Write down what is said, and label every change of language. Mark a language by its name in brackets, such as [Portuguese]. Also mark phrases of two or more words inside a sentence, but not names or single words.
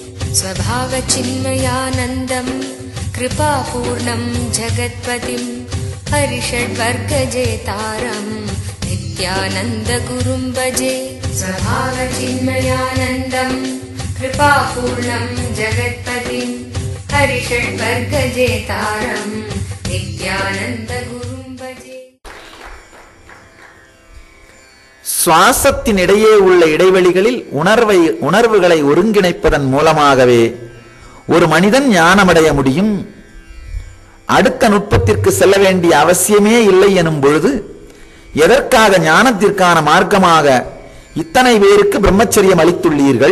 [Sanskrit] स्वभावचिन्मयानन्दं कृपापूर्णं जगत्पतिं हरिषड्वर्गजेतारं नित्यानन्दगुरुं भजे। स्वभावचिन्मयानन्दं कृपापूर्णं जगत्पतिं हरिषड्वर्गजेतारं नित्यानन्दगुरुं भजे। [Tamil] சுவாசத்தினிடையே உள்ள இடைவெளிகளில் உணர்வுகளை ஒருங்கிணைப்பதன் மூலமாகவே ஒரு மனிதன் ஞானமடைய முடியும். அடுத்த நுட்பத்திற்கு செல்ல வேண்டிய அவசியமே இல்லை எனும் பொழுது எதற்காக ஞானத்திற்கான மார்க்கமாக இத்தனை பேருக்கு பிரம்மச்சரியம் அளித்துள்ளீர்கள்?